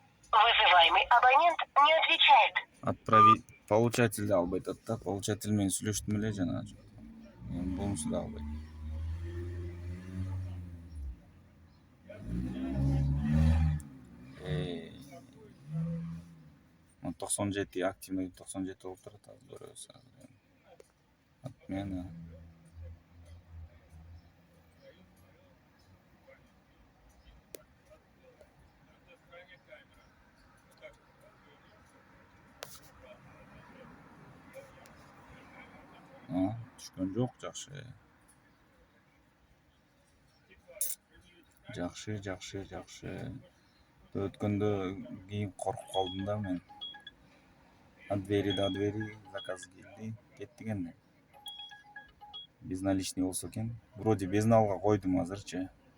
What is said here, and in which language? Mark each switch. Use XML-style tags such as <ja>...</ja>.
<ru>Вызываемый абонент не отвечает.</ru> <ky>Получатель албайт атта. Получатель менен сүйлөштүм эле жана. Эми бунусу да албайт. Он 97 активный 97 болуп турат азыр көрөбүз. Отмена. Түшкөн жок, жакшы. Жакшы. Өткөндө кийин коркуп калдым да мен.</ky> <ru>От двери до двери</ru> <ky>заказ келди, кеттик энди. Безналичный болсо экен. Вроде безналга койдум азырчы.</ky>